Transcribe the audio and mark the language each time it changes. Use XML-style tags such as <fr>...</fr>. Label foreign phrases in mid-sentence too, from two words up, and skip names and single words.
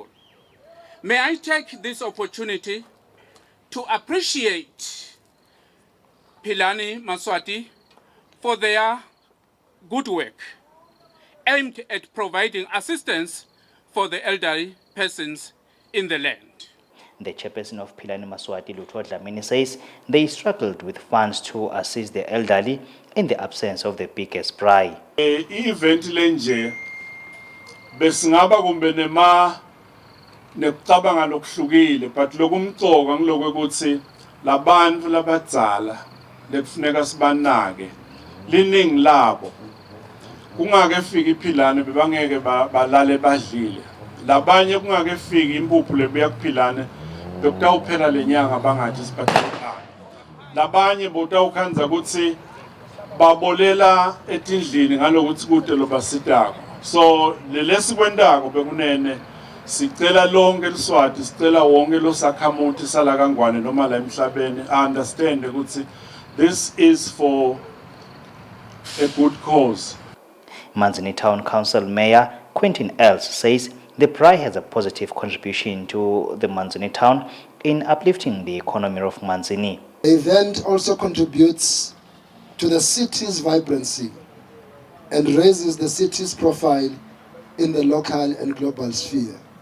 <en>May I take this opportunity to appreciate Philani Maswati for their good work aimed at providing assistance for the elderly persons in the land. The chairperson of Philani Maswati, Lutho Dlamini, says they struggled with funds to assist the elderly in the absence of the biggest braai.</en> <ss>Event lenje besingaba kumbe nekucabanga lokuhlukile but lokumcoka ngiloko ukuthi labantu labadzala lekufuneka sibanake liningi labo kungake fika iPhilani bebangeke balale badlile labanye kungake fika impuphu lebuya kuPhilani bekutawuphela lenyanga bangathi siphathekile labanye botawukhanza ukuthi babolela etindlini ngalokuthi kude lobasitako. So lesikwendako bekunene sicela lonke eliswati sicela wonke losakhamuthi sala kangwane noma la emhlabeni understand ukuthi</ss> <en>this is for a good cause. Manzini Town Council Mayor Quentin Els says the braai has a positive contribution to the Manzini town in uplifting the economy of Manzini. The event also contributes to the city's vibrancy and raises the city's profile in the local and global sphere.</en>